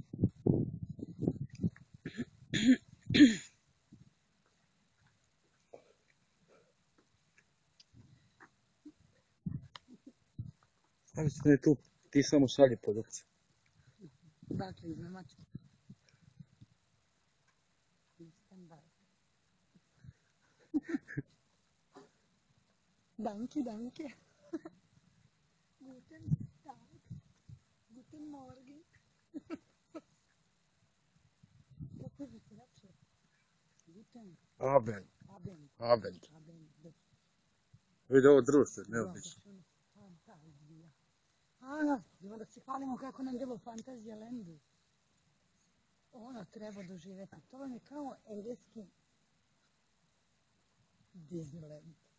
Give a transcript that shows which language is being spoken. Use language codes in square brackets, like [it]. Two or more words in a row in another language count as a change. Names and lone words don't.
[sr] Stavi se da je tu, ti samo šalje produkciju. Dakle, iz Nemačke. [de] Danke, danke. Guten Tag. Guten Morgen. [sr] Kako bi se rekao? [de] Guten Abend. Abend. Abend. Abend. [sr] Vidi ovo drvo što je neobično. Fantazija. Ima da se hvalimo kako nam bilo Fantazija Landu. Ono treba doživjeti. To vam je kao engleski Disneyland.